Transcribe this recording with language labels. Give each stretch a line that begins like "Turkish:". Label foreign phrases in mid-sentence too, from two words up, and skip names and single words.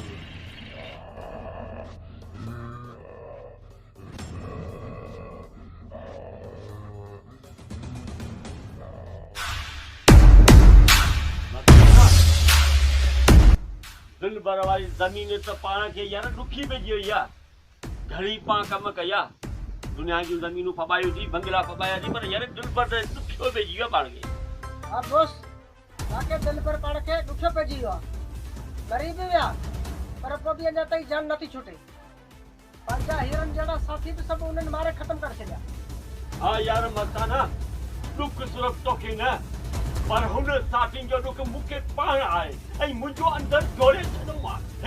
Sindhi: दिल भर वारी ज़मीन त पाण खे यार ॾुखी पइजी वई आहे। घणी पाण कम कया दुनिया जूं ज़मीनूं फॿायूंसीं बंगला फॿायासीं पर यार दिल भर त ॾुखियो पइजी वियो आहे पाण खे। हा दोस्त तव्हांखे दिल पर पाण खे ॾुखियो पइजी वियो आहे ग़रीब विया पर पोइ बि अञा ताईं जान नथी छुटे। पंहिंजा हीरनि जहिड़ा साथी बि सभु उन्हनि मारे ख़तमु करे छॾिया। हा यार मस्ताना ॾुख सिर्फ़ु तोखे न पर हुन साथियुनि जो ॾुख मूंखे पाण आहे ऐं मुंहिंजो अंदरि जोड़े छॾियो आहे।